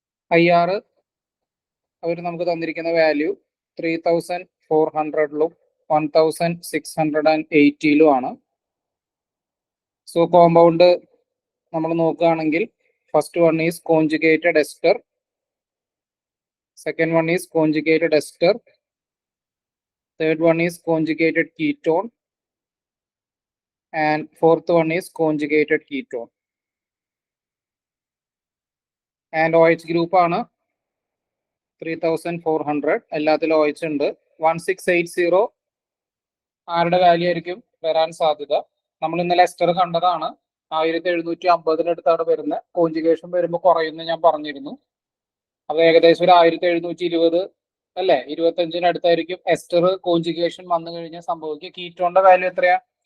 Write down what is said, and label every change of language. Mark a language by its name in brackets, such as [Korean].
[Malayalam] IR അവർ നമുക്ക് തന്നിരിക്കുന്ന value 3400 1680 ആണ്. സോ കോമ്പൗണ്ട് നമ്മൾ നോക്കുകയാണെങ്കിൽ [English] First one is conjugated ester, second one is conjugated ester, third one is conjugated ketone, and fourth one is conjugated ketone. And OH group ആണ് 3400. [Malayalam] എല്ലാത്തിലും OH ഉണ്ട്. 1680 ആരുടെ value ആയിരിക്കും വരാൻ സാധ്യത? നമ്മൾ ഇന്നലെ എസ്റ്റർ കണ്ടതാണ്. 1750 വരുന്നത്. കോൺജുഗേഷൻ വരുമ്പോൾ കുറയുമെന്ന് ഞാൻ പറഞ്ഞിരുന്നു. അത് ഏകദേശം ഒരു 1720 അല്ലെ, 25 അടുത്തായിരിക്കും എസ്റ്റർ കോൺജുഗേഷൻ വന്നു കഴിഞ്ഞാൽ സംഭവിക്കുക. കീറ്റോണിന്റെ വാല്യൂ എത്രയാ?